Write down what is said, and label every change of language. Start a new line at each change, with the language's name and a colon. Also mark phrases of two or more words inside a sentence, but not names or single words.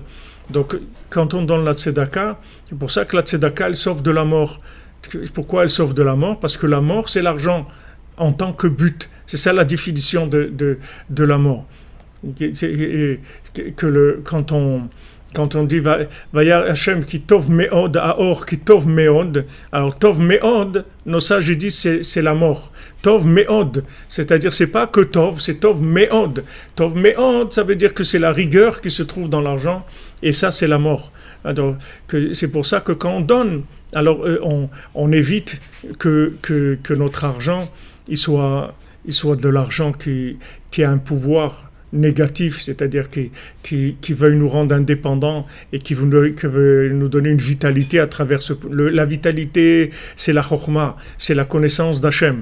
French: Donc, quand on donne la tzedaka, c'est pour ça que la tzedaka, elle sauve de la mort. Pourquoi elle sauve de la mort? Parce que la mort, c'est l'argent en tant que but. C'est ça la définition de la mort.
Hebrew: Quand on dit וירא השם כי טוב מאד אור כי טוב מאד, alors טוב מאד,
French: nos sages disent c'est la mort.
Hebrew: טוב מאד,
French: c'est-à-dire c'est pas que tov, c'est
Hebrew: טוב מאד. טוב מאד,
French: ça veut dire que c'est la rigueur qui se trouve dans l'argent, et ça c'est la mort. Alors c'est pour ça que quand on donne, alors on évite que notre argent il soit de l'argent qui a un pouvoir négatif, c'est-à-dire qui veuille nous rendre indépendants et qui veut nous donner une vitalité à travers la vitalité, c'est la chokhma, c'est la connaissance d'Hachem.